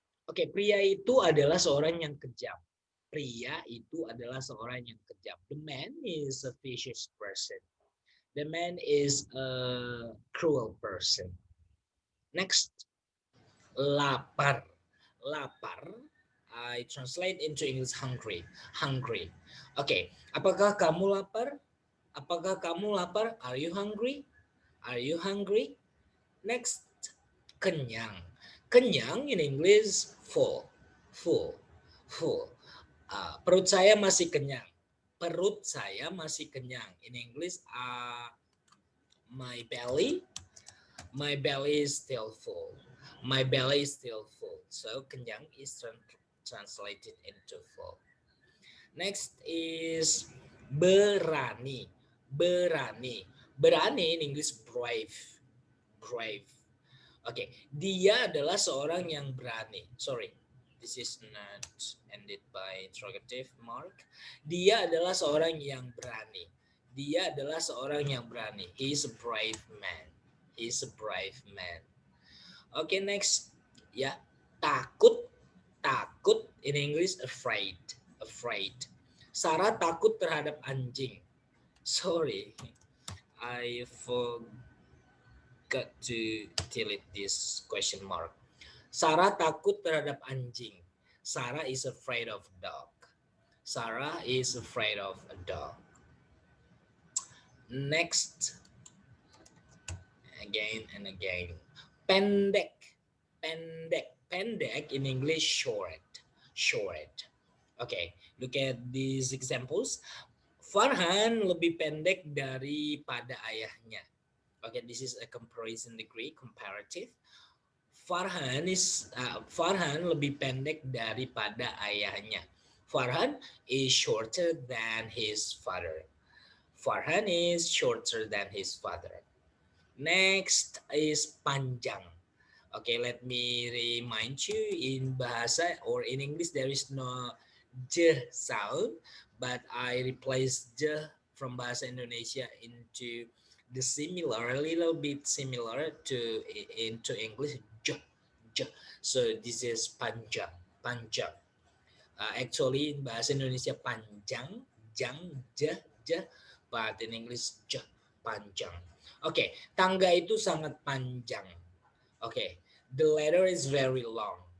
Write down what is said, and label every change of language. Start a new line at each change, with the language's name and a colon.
Indonesian: Oke, pria itu adalah seorang yang kejam. Pria itu adalah seorang yang kejam.
English: The man is a vicious person. The man is a cruel person. Next, lapar. Lapar, I translate into English hungry. Hungry. Oke,
Indonesian: apakah kamu lapar? Apakah kamu lapar?
English: Are you hungry? Are you hungry? Next, kenyang. Kenyang in English full.
Indonesian: Full. Full. Perut saya masih kenyang. Perut saya masih kenyang.
English: In English, my belly is still full. My belly is still full. So kenyang is translated into full. Next is berani. Berani. Berani in English brave. Brave.
Indonesian: Oke, dia adalah seorang yang berani.
English: Sorry, this is not ended by interrogative mark.
Indonesian: Dia adalah seorang yang berani. Dia adalah seorang yang berani.
English: He is a brave man. He is a brave man. Oke, next.
Indonesian: Ya, takut.
English: Takut in English afraid. Afraid.
Indonesian: Sarah takut terhadap anjing.
English: Sorry, I forgot to delete this question mark.
Indonesian: Sarah takut terhadap anjing.
English: Sarah is afraid of dog. Sarah is afraid of a dog. Next, again and again. Pendek. Pendek. Pendek in English, short. Short. Okay, look at these examples.
Indonesian: Farhan lebih pendek daripada ayahnya.
English: Okay, this is a comparison degree, comparative.
Indonesian: Farhan lebih pendek daripada ayahnya.
English: Farhan is shorter than his father. Farhan is shorter than his father. Next is panjang. Okay, let me remind you, in bahasa or in English there is no j sound, but I replace j from bahasa Indonesia into the similar, a little bit similar to into English, j, j. So this is panjang, panjang. Actually in bahasa Indonesia panjang, jang, j, but in English j, panjang.
Indonesian: Oke, tangga itu sangat panjang.
English: Oke, the letter is very long.